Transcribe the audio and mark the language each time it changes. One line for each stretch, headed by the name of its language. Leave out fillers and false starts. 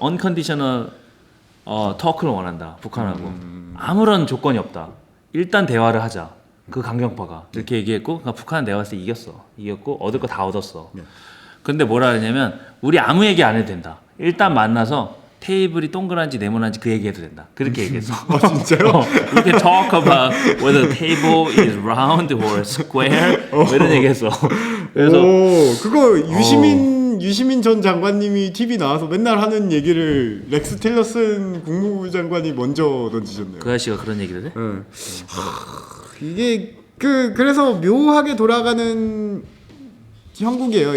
Korean: unconditional talk를 원한다. 북한하고 아무런 조건이 없다. 일단 대화를 하자. 그 강경파가 이렇게 얘기했고 그러니까 북한은 내가 봤을 때 이겼고 얻을 거 다 얻었어. 근데 뭐라 그랬냐면 우리 아무 얘기 안 해도 된다. 일단 만나서 테이블이 동그란지 네모난지 그 얘기해도 된다. 그렇게 얘기했어. 진짜요?
English: We can talk about whether the table is round or square.
Korean: 뭐 이런 얘기했어. 그래서 그거 유시민 전 장관님이 TV 나와서 맨날 하는 얘기를 렉스 틸러슨 국무부 장관이 먼저 던지셨네요. 그 아저씨가 그런 얘기를 해? 이게 그래서 묘하게 돌아가는 형국이에요.